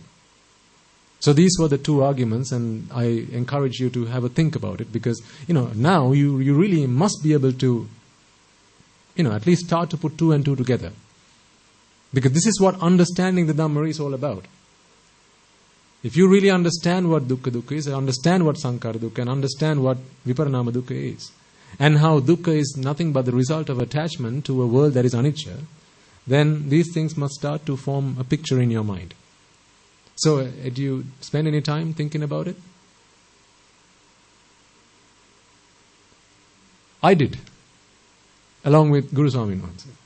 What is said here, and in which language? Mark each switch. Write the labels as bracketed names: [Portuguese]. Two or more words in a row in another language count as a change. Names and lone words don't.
[English] So these were the 2 arguments, and I encourage you to have a think about it, because now you really must be able to at least start to put 2 and 2 together. Because this is what understanding the Dhamma is all about. If you really understand what dukkha is, understand what [Pali] sankhara dukkha, [English] and understand what [Pali] viparinama dukkha [English] is, and how dukkha is nothing but the result of attachment to a world that is anicca, then these things must start to form a picture in your mind. So, do you spend any time thinking about it? I did, along with Guru Swami once.